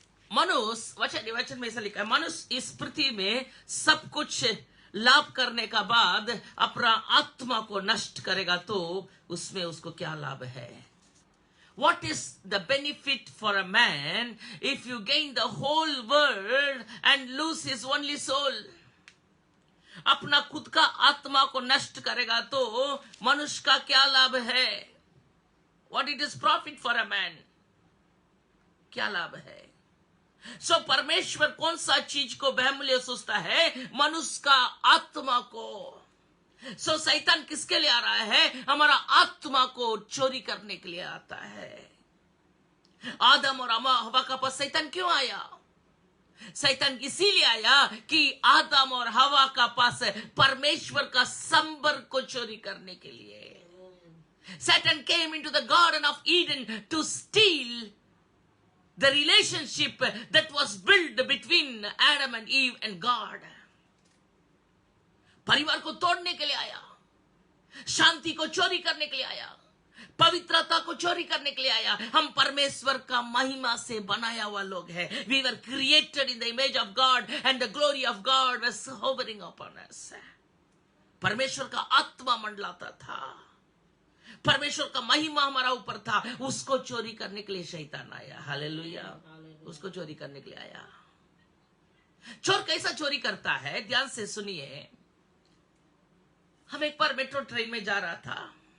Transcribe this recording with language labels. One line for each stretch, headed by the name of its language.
Hindi: मनुष्य वचन में ऐसा लिखा है, मनुष्य इस पृथ्वी में सब कुछ लाभ करने का बाद अपना आत्मा को नष्ट करेगा तो उसमें उसको क्या लाभ है?
English: What is the benefit for a man if you gain the whole world and lose his only soul?
Hindi: अपना खुद का आत्मा को नष्ट करेगा तो मनुष्य का क्या लाभ है?
English: What it is profit for a man?
Hindi: क्या लाभ है? सो परमेश्वर कौन सा चीज को बहुमूल्य सोचता है? मनुष्य का आत्मा को। सो शैतान किसके लिए आ रहा है? हमारा आत्मा को चोरी करने के लिए आता है। आदम और हवा का पास शैतान क्यों आया? शैतान इसीलिए आया कि आदम और हवा का पास परमेश्वर का संबंध को चोरी करने के लिए।
English: Satan came into the Garden of Eden to steal the relationship that was built between Adam and Eve and God.
Hindi: परिवार को तोड़ने के लिए आया, शांति को चोरी करने के लिए आया, पवित्रता को चोरी करने के लिए आया। हम परमेश्वर का महिमा से बनाया हुआ लोग हैं।
English: We were created in the image of God and the glory of God was hovering upon us.
Hindi: परमेश्वर का आत्मा मंडलाता था, परमेश्वर का महिमा हमारा ऊपर था। उसको चोरी करने के लिए शैतान आया। हालेलुया। उसको चोरी करने के लिए आया। चोर कैसा चोरी करता है? ध्यान से सुनिए। हम एक बार मेट्रो ट्रेन में जा रहा था।